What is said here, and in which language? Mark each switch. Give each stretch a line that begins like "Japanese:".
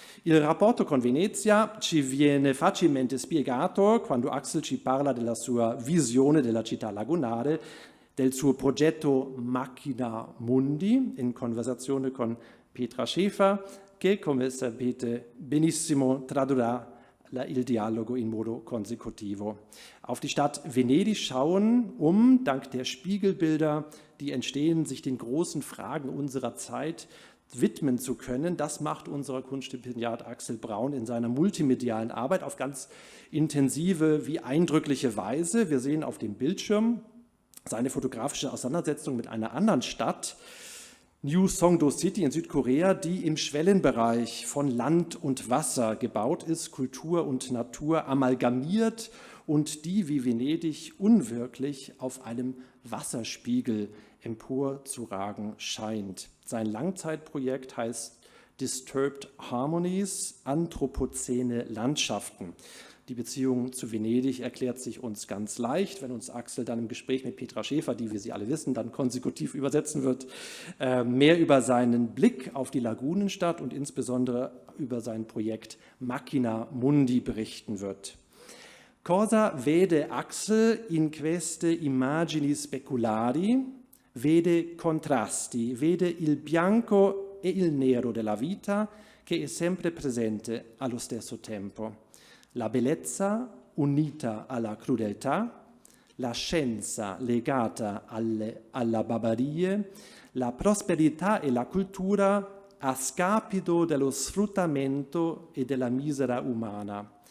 Italian: Il rapporto con Venezia ci viene facilmente spiegato quando Axel ci parla della sua visione della città lagunare, del suo progetto Macchina Mundi, in conversazione con Petra Schäfer, che, come sapete benissimo, tradurrà il dialogo in modo consecutivo.
German: Auf die Stadt Venedig schauen, dank der Spiegelbilder, die entstehen, sich den großen Fragen unserer Zeit widmen zu können. Das macht unser Kunststipendiat Axel Braun in seiner multimedialen Arbeit auf ganz intensive wie eindrückliche Weise. Wir sehen auf dem Bildschirm seine fotografische Auseinandersetzung mit einer anderen Stadt, New Songdo City in Südkorea, die im Schwellenbereich von Land und Wasser gebaut ist, Kultur und Natur amalgamiert und die wie Venedig unwirklich auf einem Wasserspiegel emporzuragen scheint. Sein Langzeitprojekt heißt Disturbed Harmonies, Anthropozäne Landschaften. Die Beziehung zu Venedig erklärt sich uns ganz leicht, wenn uns Axel dann im Gespräch mit Petra Schäfer, die, wie Sie alle wissen, dann konsekutiv übersetzen wird, mehr über seinen Blick auf die Lagunenstadt und insbesondere über sein Projekt Macchina Mundi berichten wird.
Italian: Cosa vede Axel in queste immagini speculari? Vede contrasti, vede il bianco e il nero della vita che è sempre presente allo stesso tempo. La bellezza unita alla crudeltà, la scienza legata alla barbarie, la prosperità e la cultura a scapito dello sfruttamento e della misera umana.